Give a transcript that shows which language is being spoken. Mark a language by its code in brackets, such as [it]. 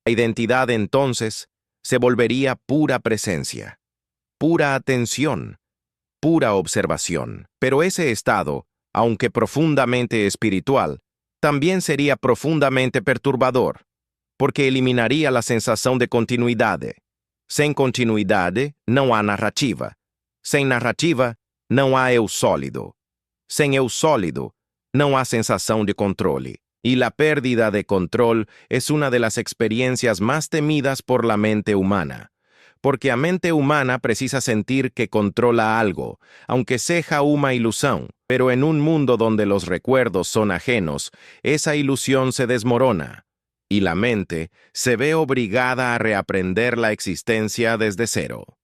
[es] La identidad entonces se volvería pura presencia, pura atención, pura observación. Pero ese estado, aunque profundamente espiritual, también sería profundamente perturbador, porque eliminaría la sensación de continuidad. Sin continuidad, no hay narrativa. Sin narrativa, [pt] não há eu sólido. Sem eu sólido, não há sensação de controle. [es] Y la pérdida de control es una de las experiencias más temidas por la mente humana, porque la mente humana precisa sentir que controla algo, aunque sea una ilusión, Pero en un mundo donde los recuerdos son ajenos, esa ilusión se desmorona, y la mente se ve obligada a reaprender la existencia desde cero.